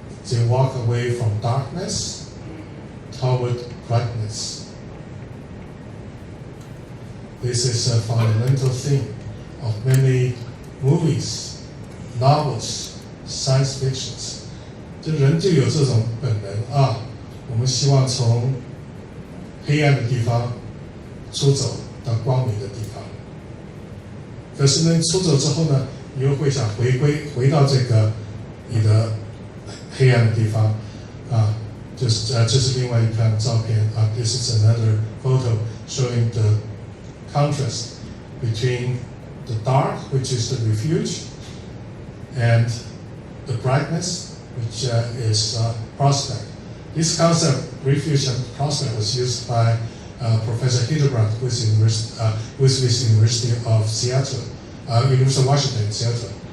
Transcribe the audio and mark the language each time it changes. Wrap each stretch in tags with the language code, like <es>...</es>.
<en>They walk away from darkness toward brightness. This is a fundamental theme of many movies, novels, science fictions.</en> <zh>就人就有这种本能啊，我们希望从黑暗的地方出走到光明的地方。可是呢，出走之后呢，你又会想回到这个你的黑暗的地方啊。这是另外一张照片啊。</zh> <en>This is another photo showing the contrast between the dark, which is the refuge, and the brightness, which is prospect. This concept, refuge and prospect, was used by Professor Hildebrand, who is with the University of Seattle, University of Washington, Seattle.</en>